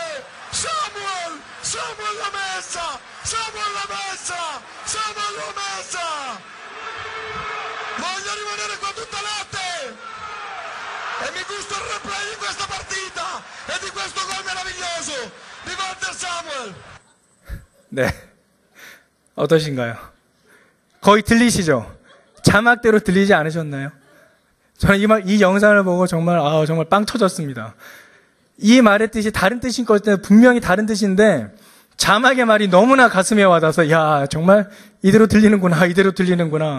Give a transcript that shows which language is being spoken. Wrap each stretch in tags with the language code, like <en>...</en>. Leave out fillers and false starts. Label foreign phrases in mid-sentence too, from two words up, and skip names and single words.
<it>Samuel! Samuel l'ha messa! Samuel l'ha messa! Samuel l'ha messa! Voglio rimanere qua tutta notte! E mi gusto il replay di questa partita! E di questo gol meraviglioso! Di Walter Samuel!</it> <ko>네, 어떠신가요? 거의 들리시죠? 자막대로 들리지 않으셨나요? 저는 이 영상을 보고 정말 빵 터졌습니다. 이 말의 뜻이 다른 뜻인 것 같은데 분명히 다른 뜻인데 자막의 말이 너무나 가슴에 와닿아서 야 정말 이대로 들리는구나 이대로 들리는구나.</ko>